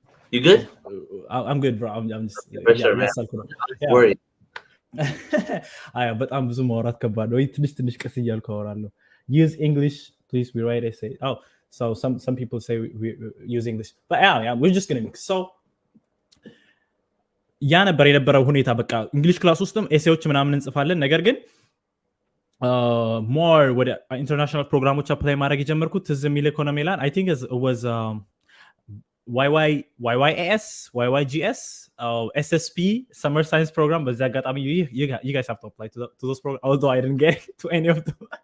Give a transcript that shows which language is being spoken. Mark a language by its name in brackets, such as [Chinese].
[English] You good? I'm good, bro. I'm just For sure, man. yes, አልኩ ነው። Yeah. Worried. [Amharic] አያ በጣም ብዙ ማውራት ከባድ ነው። ትንሽ ቀስ እያልኩ አወራለሁ። [English] Use English, please. We write essay. Oh, so some people say we use English, but yeah, we're just gonna mix. [Amharic] So ያ ነበር የነበረው ሁኔታ። በቃ እንግሊሽ ክላስ ውስጥም ኤሴዎች ምናምን እንጽፋለን። ነገር ግን ሞር ወደ ኢንተርናሽናል ፕሮግራሞች አፕላይ ማድረግ የጀመርኩት ትዝ የሚል ኢኮኖሚ ላን [English] I think it was YYAS, YYGS, SSP, Summer Science Program. [Amharic] በዚህ አጋጣሚ [English] you guys have to apply to those programs, although I didn't get to any of them.